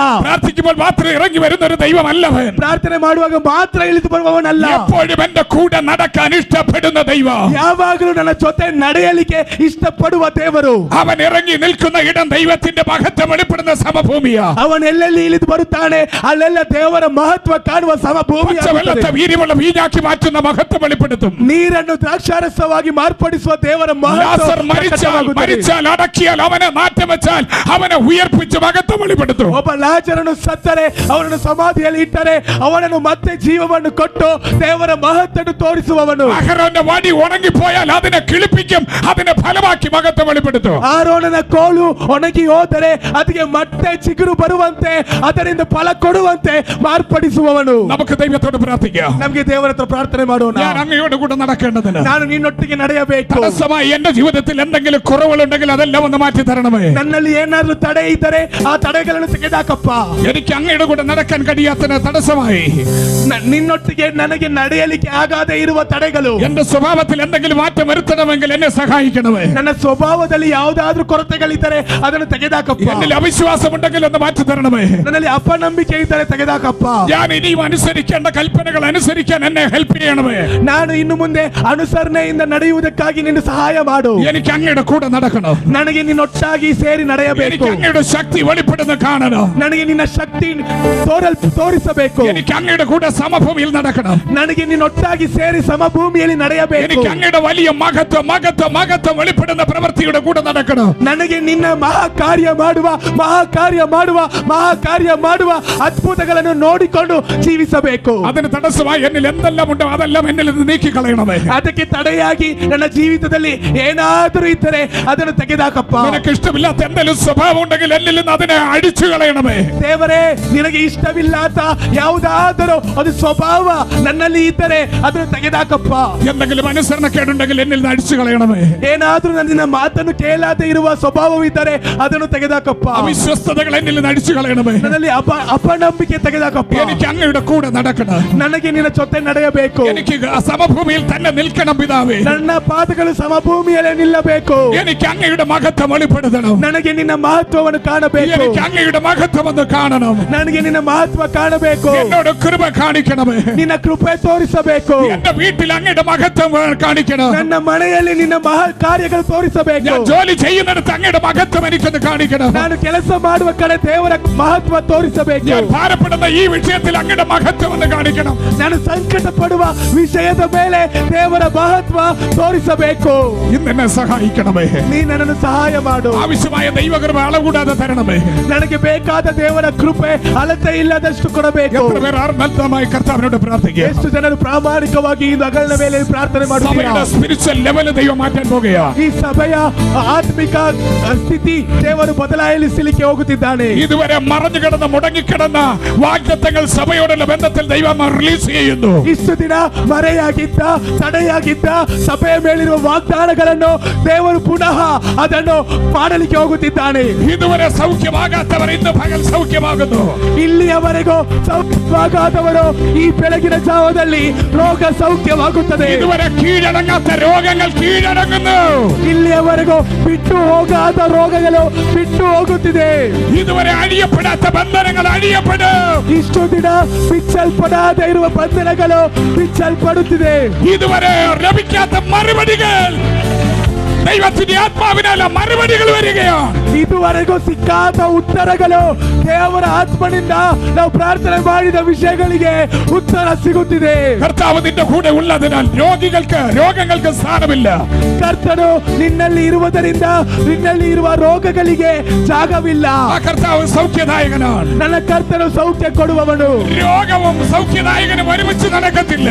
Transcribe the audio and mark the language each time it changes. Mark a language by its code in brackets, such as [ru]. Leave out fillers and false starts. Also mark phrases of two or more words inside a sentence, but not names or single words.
[ml] പ്രാർത്ഥിക്കുമ്പോൾ മാത്രം ഇറങ്ങി വരുന്ന ഒരു ദൈവമല്ലവൻ. [kn] ಪ್ರಾರ್ಥನೆ ಮಾಡುವಾಗ ಮಾತ್ರ ಇಳಿದು ಬರುವವನಲ್ಲ. [ml] എപ്പോഴും എന്റെ കൂടെ നടക്കാൻ ഇഷ്ടപ്പെടുന്ന ദൈവം. [kn] ಯಾವಾಗಲೂ ನನ್ನ ಜೊತೆ ನಡೆಯಲಿಕ್ಕೆ ಇಷ್ಟಪಡುವ ದೇವರು. [ml] അവൻ ഇറങ്ങി നിൽക്കുന്ന ഇടം ദൈവത്തിന്റെ മഹത്വം വെളിപ്പെടുന്ന സമഭൂമിയാ. [kn] ಅವನು ಎಲ್ಲೆಲ್ಲಿ ಇಳಿದು ಬರುತ್ತಾನೆ ಅಲ್ಲೆಲ್ಲ ದೇವರ ಮಹತ್ವ ಕಾಣುವ ಸಮಭೂಮಿ. [ml] വെള്ളത്തെ വീര്യമുള്ള വീഞ്ഞാക്കി മാറ്റുന്ന മഹത്വം വെളിപ്പെടുത്തും. [kn] ನೀರನ್ನು ದ್ರಾಕ್ಷಾರಸವಾಗಿ ಮಾರ್ಪಡಿಸುವ ದೇವರ [ml] ലാസർ മരിച്ചാൽ അടക്കിയാൽ അവനെ മാറ്റം വെച്ചാൽ അവനെ ഉയർപ്പിച്ച് മഹത്വം വെളിപ്പെടുത്തും. [kn] ಒಬ್ಬ ಲಾಜರನು ಸತ್ತರೆ ಅವನನ್ನು ಸಮಾಧಿಯಲ್ಲಿ ಇಟ್ಟರೆ ಅವನನ್ನು ಮತ್ತೆ ಜೀವವನ್ನು ಕೊಟ್ಟು ದೇವರ ಮಹತ್ವವನ್ನು ತೋರಿಸುವವನು. [ml] അഹരോന്റെ വടി ഉണങ്ങിപ്പോയാൽ അതിനെ കിളിപ്പിക്കും, അതിനെ ഫലമാക്കി മഹത്വം വെളിപ്പെടുത്തും. [kn] ಆರೋನನ ಕೋಲು ಒಣಗಿ ಹೋದರೆ ಅದಕ್ಕೆ ಮತ್ತೆ ಚಿಗುರು ಬರುವಂತೆ ಅದರಿಂದ ಫಲ ಕೊಡುವಂತೆ ಮಾರ್ಪಡಿಸುವವನು. [ml] നമുക്ക് ദൈവത്തോട് പ്രാർത്ഥിക്കാം. [kn] ನಮಗೆ ದೇವರ ಹತ್ರ ಪ್ರಾರ್ಥನೆ ಮಾಡೋಣ. [ml] ഞാൻ അങ്ങയോട് കൂടെ നടക്കേണ്ടതിന് [kn] ನಾನು ನಿನ್ನೊಟ್ಟಿಗೆ ನಡೆಯಬೇಕು. [ml] തടസ്സമായി എന്റെ ജീവിതത്തിൽ എന്തെങ്കിലും കുറവുകളുണ്ടെങ്കിൽ അതെല്ലാം ഒന്ന് മാറ്റി തരണമേ. [kn] ನನ್ನಲ್ಲಿ ಏನಾದರೂ ತಡೆ ಇದ್ದರೆ ಆ ತಡೆಗಳನ್ನು ತೆಗೆದಾಕಪ್ಪ. [ml] എനിക്ക് അങ്ങയുടെ കൂടെ നടക്കാൻ കഴിയാത്ത തടസ്സമായി [kn] ನಿನ್ನೊಟ್ಟಿಗೆ ನನಗೆ ನಡೆಯಲಿಕ್ಕೆ ಆಗದೆ ಇರುವ ತಡೆಗಳು. [ml] എന്റെ സ്വഭാവത്തിൽ എന്തെങ്കിലും മാറ്റം വരുത്തണമെങ്കിൽ എന്നെ സഹായിക്കണമേ. [kn] ನನ್ನ ಸ್ವಭಾವದಲ್ಲಿ ಯಾವುದಾದ್ರೂ ಕೊರತೆಗಳಿದ್ದರೆ ಅದನ್ನು ತೆಗೆದಾಕಪ್ಪ. [ml] എന്നിൽ അവിശ്വാസമുണ്ടെങ്കിൽ ഒന്ന് മാറ്റി തരണമേ. [kn] ನನ್ನಲ್ಲಿ ಅಪನಂಬಿಕೆ ಇದ್ದರೆ ತೆಗೆದಾಕಪ್ಪ. [ml] ഞാൻ ഇനിയും അനുസരിക്കേണ്ട കൽപ്പനകൾ അനുസരിക്കാൻ എന്നെ ഹെൽപ്പ് ചെയ്യണമേ. [kn] ನಾನು ಇನ್ನು ಮುಂದೆ ಅನುಸರಣೆಯಿಂದ ನಡೆಯುವುದಕ್ಕಾಗಿ ನಿನ್ನ ಸಹಾಯ ಮಾಡು. [ml] എനിക്ക് അങ്ങയുടെ കൂടെ നടക്കണം. [kn] ನನಗೆ ನಿನ್ನೊಟ್ಟಾಗಿ ಸೇರಿ ನಡೆಯಬೇಕು. [ml] എനിക്ക് അങ്ങയുടെ ശക്തി വെളിപ്പെടുന്ന കാണണം. [kn] ನನಗೆ ನಿನ್ನ ಶಕ್ತಿ ತೋರಿಸಬೇಕು. [ml] എനിക്ക് അങ്ങയുടെ കൂടെ സമഭൂമിയിൽ നടക്കണം. [kn] ನನಗೆ ನಿನ್ನೊಟ್ಟಾಗಿ ಸೇರಿ ಸಮಭೂಮಿಯಲ್ಲಿ ನಡೆಯಬೇಕು. [ml] എനിക്ക് അങ്ങയുടെ വലിയ മഹത്വം വെളിപ്പെടുന്ന പ്രവൃത്തിയുടെ കൂടെ നടക്കണം. [kn] ನನಗೆ ನಿನ್ನ ಮಹಾಕಾರ್ಯ ಮಾಡುವ ಅದ್ಭುತಗಳನ್ನು ನೋಡಿಕೊಂಡು ಜೀವಿಸಬೇಕು. [ml] അതിന് തടസ്സമായി എന്നിൽ എന്തെല്ലാം ഉണ്ടോ അതെല്ലാം എന്നിൽ നിന്ന് നീക്കി കളയണമേ. [kn] ಅದಕ್ಕೆ ತಡೆಯಾಗಿ ನನ್ನ ಜೀವಿತದಲ್ಲಿ ಏನಾದರೂ ಇದ್ದರೆ ಅದನ್ನು ತೆಗೆದಾಕಪ್ಪ. [ml] നിനക്ക് ഇഷ്ടമില്ലാത്ത എന്തെങ്കിലും സ്വഭാവം ഉണ്ടെങ്കിൽ എന്നിൽ നിന്ന് അതിനെ അടിച്ചു കളയണമേ. [kn] ದೇವರೇ, ನಿನಗೆ ಇಷ್ಟವಿല്ലാത്ത ಯಾವುದಾದರೂ ಒಂದು ಸ್ವಭಾವ ನನ್ನಲ್ಲಿ ಇದ್ದರೆ ಅದನ್ನು ತೆಗೆದಾಕಪ್ಪ. [ml] എന്തെങ്കിലും അനുസരണക്കേടുണ്ടെങ്കിൽ എന്നിൽ നിന്ന് അടിച്ചു കളയണമേ. [kn] ಏನಾದರೂ ನನ್ನ ಮಾತನ್ನು ಕೇಳಾതെ ಇರುವ ಸ್ವಭಾವವಿದ್ದರೆ ಅದನ್ನು ತೆಗೆದಾಕಪ್ಪ. [ml] അവിശ്വസ്തതകൾ എന്നിൽ നിന്ന് അടിച്ചു കളയണമേ. [kn] ನನ್ನಲ್ಲಿ ಅಪನಂಬಿಕೆ ತೆಗೆದಾಕಪ್ಪ. [ml] എനിക്ക് അങ്ങയുടെ കൂടെ നടക്കണം. [kn] ನನಗೆ ನಿನ್ನ ಜೊತೆ ನಡೆಯಬೇಕು. [ml] എനിക്ക് സമഭൂമിയിൽ തന്നെ നിൽക്കണം പിതാവേ. [kn] ನನ್ನ ಪಾದಗಳು ಸಮಭೂಮಿಯಲ್ಲೇ ನಿಲ್ಲಬೇಕು. [ml] എനിക്ക് അങ്ങയുടെ മഹത്വം വെളിപ്പെടുത്തണം. [kn] ನನಗೆ ನಿನ್ನ ಮಹತ್ವವನ್ನು ಕಾಣಬೇಕು. [ml] എനിക്ക് അങ്ങയുടെ മഹത്വം ഒന്ന് കാണണം. [kn] ನನಗೆ ನಿನ್ನ ಮಹತ್ವ ಕಾಣಬೇಕು. [ml] എന്നോട് കൃപ കാണിക്കണമേ. [kn] ನಿನ್ನ ಕೃಪೆ ತೋರಿಸಬೇಕು. [ml] എന്റെ വീട്ടിൽ അങ്ങയുടെ മഹത്വം കാണിക്കണം. [kn] ನನ್ನ ಮನೆಯಲ್ಲಿ ನಿನ್ನ ಕಾರ್ಯಗಳು ತೋರಿಸಬೇಕು. [ml] ഞാൻ ജോലി ചെയ്യുന്നിടത്ത് അങ്ങയുടെ മഹത്വം എനിക്കൊന്ന് കാണിക്കണം. [kn] ನಾನು ಕೆಲಸ ಮಾಡುವ ಕಡೆ ದೇವರ ಮಹತ್ವ ತೋರಿಸಬೇಕು. [ml] ഞാൻ ഭാരപ്പെടുന്ന ഈ വിഷയത്തിൽ അങ്ങയുടെ മഹത്വം ഒന്ന് കാണിക്കണം. [kn] ನಾನು ಸಂಕಟ ಪಡುವ ವಿಷಯದ ಮೇಲೆ ದೇವರ ಮಹತ್ವ ತೋರಿಸಬೇಕು. [ml] ഇന്ന് എന്നെ സഹായിക്കണമേ. [kn] ನೀ ನನ್ನನ್ನು ಸಹಾಯ ಮಾಡು. [ml] ആവശ്യമായ ദൈവകൃപ അളകൂടാതെ തരണമേ. [kn] ನನಗೆ ಬೇಕಾದ ದೇವರ ಕೃಪೆ ಅಳತೆ ಇಲ್ಲದಷ್ಟು ಕೊಡಬೇಕು. [ml] എത്ര പേർ ആത്മാർത്ഥമായി കർത്താവിനോട് പ്രാർത്ഥിക്കുക. [kn] ಎಷ್ಟು ಜನರು ಪ್ರಾಮಾಣಿಕವಾಗಿ ಈ ನಗರನ ಮೇಲೆ ಪ್ರಾರ್ಥನೆ ಮಾಡುತ್ತಾರೆ. [en] spiritual level [ml] ദൈവ മാറ്റാൻ പോകുകയാ. [kn] ಈ ಸಭೆಯ ಆತ್ಮಿಕ ಸ್ಥಿತಿ ದೇವರು ಬದಲಾಯಿಸಲಿಕ್ಕೆ ಹೋಗುತ್ತಿದ್ದಾನೆ. [ml] ഇതുവരെ മറഞ്ഞു കിടന്ന മുടങ്ങിക്കിടന്ന വാഗ്ദത്തങ്ങൾ സഭയോടുള്ള ബന്ധത്തിൽ ദൈവം റിലീസ് ചെയ്യുന്നു. [kn] ಇಷ್ಟು ದಿನ ಮರೆಯಾಗಿದ್ದ, ತಡೆಯಾಗಿದ್ದ ಸಭೆಯ ಮೇಲಿರುವ ವಾಗ್ದಾನಗಳನ್ನು ದೇವರು ಪುನಃ ಅದನ್ನು ಮಾಡಲಿಕ್ಕೆ ಹೋಗುತ್ತಿದ್ದಾನೆ. [ml] ഇതുവരെ സൗഖ്യമാകാത്തവർ ഇന്ന് പകൽ സൗഖ്യമാകുന്നു. [kn] ಇಲ್ಲಿಯವರೆಗೂ ಸೌಖ್ಯವಾಗದವರು ಈ ಬೆಳಗಿನ ಜಾವದಲ್ಲಿ ರೋಗ ಸೌಖ್ಯವಾಗುತ್ತದೆ. [ml] ഇതുവരെ കീഴടങ്ങാത്ത രോഗങ്ങൾ കീഴടങ്ങുന്നു. [kn] ಇಲ್ಲಿಯವರೆಗೂ ಬಿಟ್ಟು ಹೋಗಾದ ರೋಗಗಳು ಬಿಟ್ಟು ಹೋಗುತ್ತಿದೆ. [ml] ഇതുവരെ അഴിയപ്പെടാത്ത ബന്ധനങ്ങൾ അഴിയപ്പെടും. [kn] ಇಷ್ಟು ದಿನ ಬಿಚ್ಚಲ್ಪಡಾതെ ಇರುವ ಬಂಧನಗಳು ಬಿಚ್ಚಲ್ಪಡುತ್ತಿದೆ. [ml] ഇതുവരെ ലഭിക്കാത്ത മറുപടികൾ ദൈവത്തിന്റെ ആത്മാവിനാല മറുപടികൾ വരികയാണ്. [kn] ಇದುವರೆಗೂ ಸಿಕ್ಕಾದ ಉತ್ತರಗಳು ದೇವರ ಆತ್ಮನಿಂದ ನಾವು ಪ್ರಾರ್ಥನೆ ಮಾಡಿದ ವಿಷಯಗಳಿಗೆ ಉತ್ತರ ಸಿಗುತ್ತಿದೆ. [ml] കർത്താവ് നിന്റെ കൂടെ ഉള്ളതിനാൽ രോഗങ്ങൾക്ക് സ്ഥാനമില്ല. [kn] ಕರ್ತನು ನಿನ್ನಲ್ಲಿ ಇರುವುದರಿಂದ ನಿನ್ನಲ್ಲಿ ಇರುವ ರೋಗಗಳಿಗೆ ಜಾಗವಿಲ್ಲ. [ml] ആ കർത്താവ് സൗഖ്യദായകനാണ്. [kn] ನನ್ನ ಕರ್ತನು ಸೌಖ್ಯ ಕೊಡುವವನು. [ml] രോഗവും സൗഖ്യദായകനും ഒരുമിച്ച് നടക്കത്തില്ല.